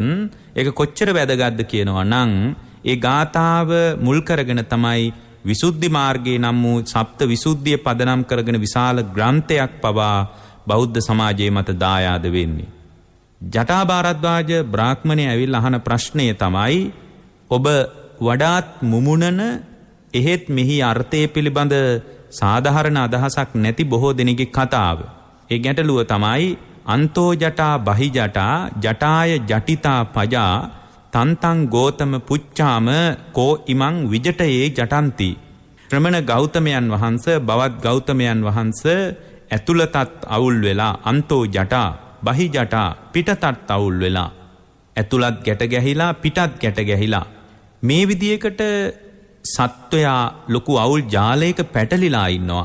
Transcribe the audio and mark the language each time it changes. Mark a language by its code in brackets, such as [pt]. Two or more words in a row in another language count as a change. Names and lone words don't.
[si] ඒක කොච්චර වැදගත්ද කියනවා නම් ඒ ගාථාව මුල් කරගෙන තමයි විසුද්ධි මාර්ගයේ නම් වූ සප්ත විසුද්ධිය පදනම් කරගෙන විශාල ග්‍රන්ථයක් පවා බෞද්ධ සමාජයේ මත දායාද වෙන්නේ. ජටාභාරද්වාජ බ්‍රාහ්මණය ඇවිල්ලා අහන ප්‍රශ්නය තමයි ඔබ වඩාත් මුමුණන එහෙත් මෙහි අර්ථය පිළිබඳ සාධාරණ අදහසක් නැති බොහෝ දෙනෙකුගේ කතාව. ඒ ගැටලුව තමයි [pi] අන්තෝ ජටා බහි ජටා ජටාය ජටිතා පජා තන්තං ගෝතම පුච්චාම කෝ ඉමං විජටයේ ජටන්ති. [si] ශ්‍රමණ ගෞතමයන් වහන්සේ බවත් ගෞතමයන් වහන්සේ ඇතුළතත් අවුල් වෙලා [pi] අන්තෝ ජටා බහි ජටා [si] පිටතත් අවුල් වෙලා ඇතුළත් ගැට ගැහිලා පිටත් ගැට ගැහිලා මේ විදියකට සත්වයා ලොකු අවුල් ජාලයක පැටලිලා ඉන්නවා.